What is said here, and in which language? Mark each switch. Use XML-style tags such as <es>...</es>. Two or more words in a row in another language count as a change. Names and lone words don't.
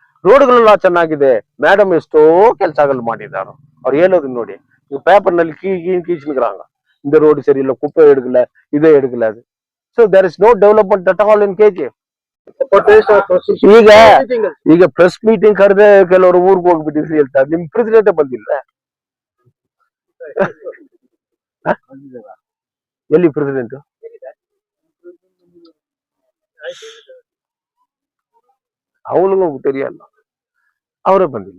<kn>ರೋಡ್ಗಳೆಲ್ಲ ಚೆನ್ನಾಗಿದೆ. ಮೇಡಮ್ ಎಷ್ಟೋ ಕೆಲಸಗಳು ಮಾಡಿದಾರು. ಅವ್ರು ಹೇಳೋದು ನೋಡಿ, ನೀವು பேப்பர் ನಲ್ಲಿ கீச்சுக்கிறாங்க.</kn> <ta>இந்த ரோடு சரியில்லை, குப்பை எடுக்கல, இதை எடுக்கல.</ta> <en>அது so there is no development at all in KG.</en> <kn>ಈಗ</kn> <en>press meeting</en> <kn>ಕರೆದೆ ಕೆಲವರು ಊರಿಗೆ ಹೋಗ್ಬಿಟ್ಟಿದ್ರಿ ಹೇಳ್ತಾರೆ. ನಿಮ್ ಪ್ರೆಸಿಡೆಂಟ್ ಬಂದಿಲ್ಲ. ಎಲ್ಲಿ ಪ್ರೆಸಿಡೆಂಟ್? ಅವನಿಗೂ ತೆರಿಯಲ್ಲ, ಅವರೇ ಬಂದಿಲ್ಲ.</kn>